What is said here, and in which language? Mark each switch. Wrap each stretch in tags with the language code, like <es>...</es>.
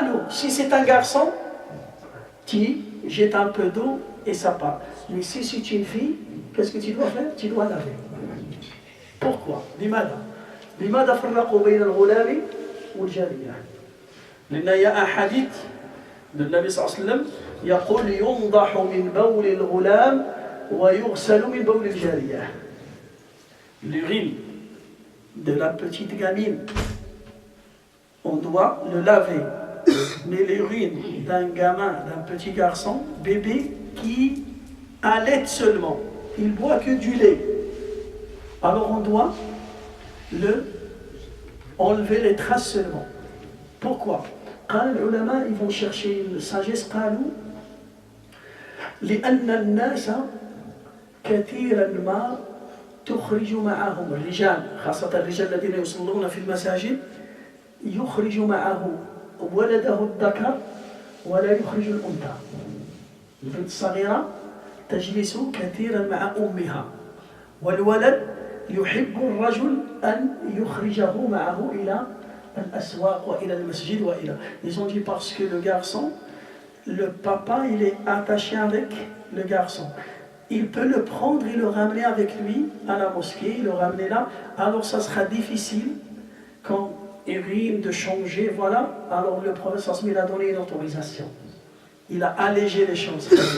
<fr>Si c'est un garçon, tu jettes un peu d'eau et ça part. Mais si c'est une fille, qu'est-ce que tu dois faire? Tu dois laver. Pourquoi?</fr> <ar>لماذا فرقوا بين الغلام والجارية؟ لأن</ar> <fr>il y a un hadith de Nabi sallallahu alayhi wa sallam</fr> <ar>يقول ينضح من بول الغلام ويغسل من بول الجارية.</ar> <fr>L'urine de la petite gamine, on doit le laver. Mais l'urine d'un gamin, d'un petit garçon, bébé, qui allait seulement, il boit que du lait, alors on doit enlever les traces seulement. Pourquoi?</fr> <ar>قال العلماء,</ar> <fr>ils vont chercher une sagesse.</fr> <ar>قالوا لأن الناس كثيرا ما تخرج معهم الرجال، خاصة الرجال الذين يصلون في المساجد، يخرج معه ولده الذكر ولا يخرج الأنثى. البنت الصغيرة تجلس كثيرا مع أمها، والولد يحب الرجل أن يخرجه معه إلى الأسواق وإلى المسجد وإلى.</ar> <fr>Ils ont dit parce que le garçon, le papa, il est attaché avec le garçon. Il peut le prendre et le ramener avec lui à la mosquée, le ramener là. Alors ça sera difficile quand urine de changer, voilà. Alors le professeur Smith a donné une autorisation. Il a allégé les choses.</fr>